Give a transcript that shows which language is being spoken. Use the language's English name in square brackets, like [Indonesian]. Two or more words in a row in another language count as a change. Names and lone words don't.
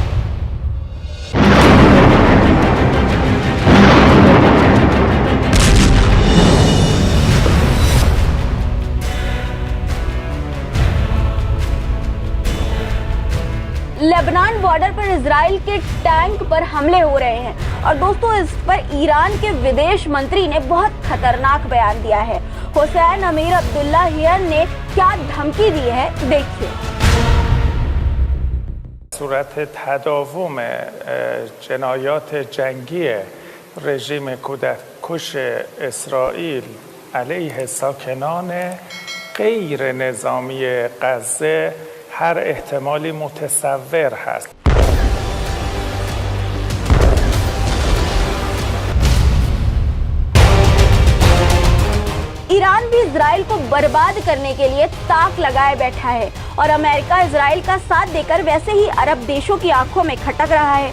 [Hindi] लेबनान बॉर्डर पर इजराइल के टैंक पर हमले हो रहे हैं और दोस्तों, इस पर ईरान के विदेश मंत्री ने बहुत खतरनाक बयान दिया है। हुसैन अमीर अब्दुल्लाहियन ने क्या धमकी दी है, देखिए। [Persian] صورت تداوم جنایات جنگی رژیم کودککش اسرائیل علیه ساکنان غیر نظامی غزه هر احتمالی متصور هست. [Hindi] ईरान भी इजराइल को बर्बाद करने के लिए ताक लगाए बैठा है और अमेरिका इजराइल का साथ देकर वैसे ही अरब देशों की आंखों में खटक रहा है।